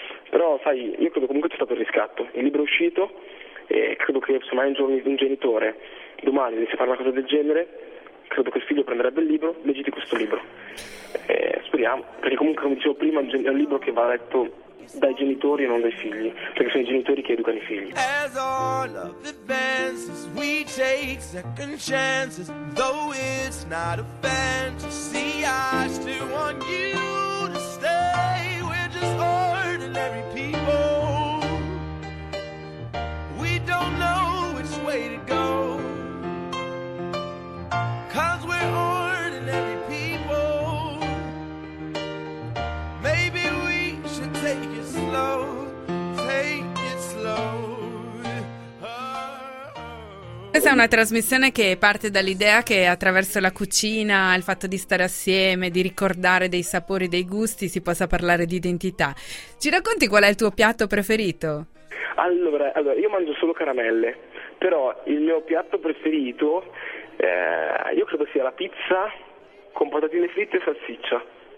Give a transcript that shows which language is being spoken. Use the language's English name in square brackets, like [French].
[Italian] Però sai, io credo comunque c'è stato il riscatto, il libro è uscito, e credo che se mai un genitore domani dovesse fare una cosa del genere, credo che il figlio prenderebbe il libro, leggiti questo libro, e speriamo, perché comunque, come dicevo prima, è un libro che va letto dai genitori e non dai figli, perché sono i genitori che educano i figli. [English] As all of advances, we take second chances, though it's not a fantasy, I still want you to stay. We're just ordinary people, we don't know which way to go, cause we're ordinary people. Maybe we should take it slow, take it slow. [Italian] Questa è una trasmissione che parte dall'idea che attraverso la cucina, il fatto di stare assieme, di ricordare dei sapori, dei gusti, si possa parlare di identità. Ci racconti qual è il tuo piatto preferito? Allora io mangio solo caramelle, però il mio piatto preferito, io credo sia la pizza con patatine fritte e salsiccia.